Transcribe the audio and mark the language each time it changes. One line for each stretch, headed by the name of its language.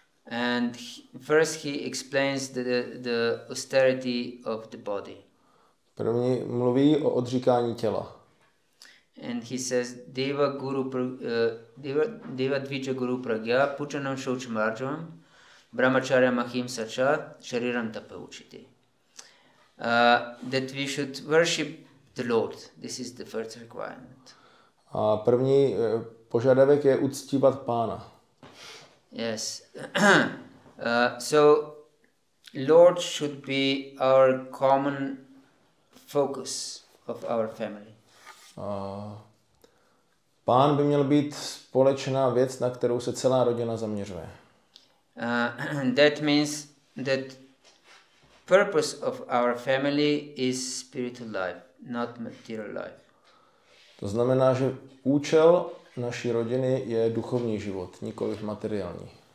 English: And first he explains the austerity of the body.
Czech: První mluví o odříkání těla.
English: And he says,
Sanskrit: Deva Dvija Guru Pragya Puchanam Shauchamarjam Brahmacharya Mahim Sacha Shariram Tapauchiti.
English: That we should worship the Lord. This is the first requirement.
Czech: A první požadavek je uctívat Pána.
English: Yes. So Lord should be our common focus of our family.
Czech: Pán by měl být společná věc, na kterou se celá rodina zaměřuje.
English: That means that purpose of our family is spiritual life, not material life.
Czech: To znamená, že účel naší rodiny je duchovní život, nikoliv materiální.